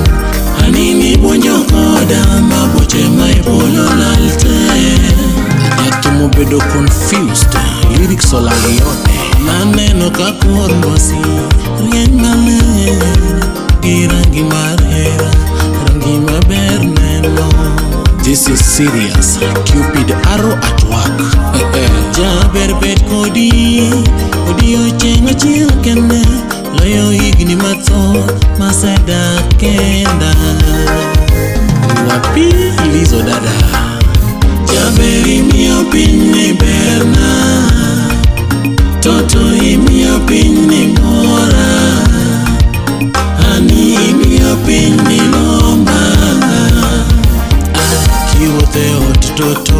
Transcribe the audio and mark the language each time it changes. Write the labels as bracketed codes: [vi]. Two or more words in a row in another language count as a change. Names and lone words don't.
[luo] Anini buonjo koda maboche maipolo lalte. Nyatumo bedo confused Lyrics olalione Naneno kakor mwasi rieny maler. Gi rangi mar hera rangi maber neno. [en] This is serious Cupid arrow at work [luo] Jaber bet kodi ocheng achiel kende. Loyo higni mathoth masedak kenda. [sw] Wapi Lizo dada [luo] Jaber imiyo piny ni berna. Toto imiyo piny ni mora. Hani imiyo piny ni lomba. Kiwothe ot toto